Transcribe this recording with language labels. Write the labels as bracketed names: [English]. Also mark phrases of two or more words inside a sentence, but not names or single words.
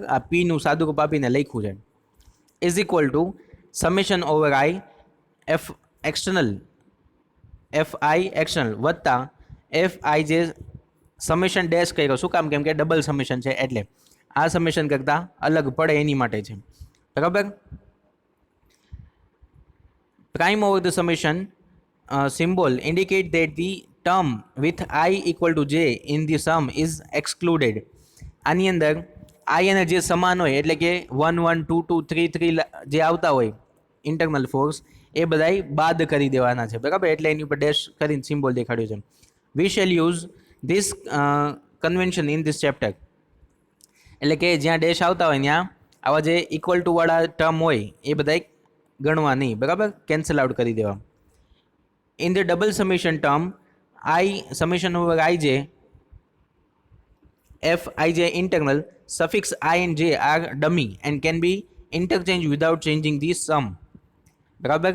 [Gujarati] આ પીનું સાદુરૂપ આપીને લખ્યું છે, [English] is equal to summation over i F external F i external [Gujarati] વત્તા [English] F i j summation [Gujarati] ડેશ કર્યો. શું કામ? કેમ કે [English] double summation [Gujarati] છે એટલે આ સમેશન કરતાં અલગ પડે એની માટે છે, બરાબર. [English] Prime over the summation symbol indicate that the term with I equal to j in the sum is excluded. [Gujarati] આની અંદર I અને જે સમાન હોય એટલે કે 1 1 2 2 3 3 જે આવતા હોય [English] internal force [Gujarati] એ બધાય બાદ કરી દેવાના છે, બરાબર. એટલે એની ઉપર ડેશ કરીને સિમ્બોલ દેખાડ્યું છે. [English] We shall use this convention in this chapter. [Gujarati] એટલે કે જ્યાં ડેશ આવતા હોય ત્યાં આવા જે [English] equal to [Gujarati] વાળા ટર્મ હોય એ બધાય ગણવા નહીં, બરાબર. [English] cancel out [Gujarati] કરી દેવા. [English] in the double summation term i summation over i j F i j internal suffix i and j are dummy and can be interchange without changing the sum, બરાબર.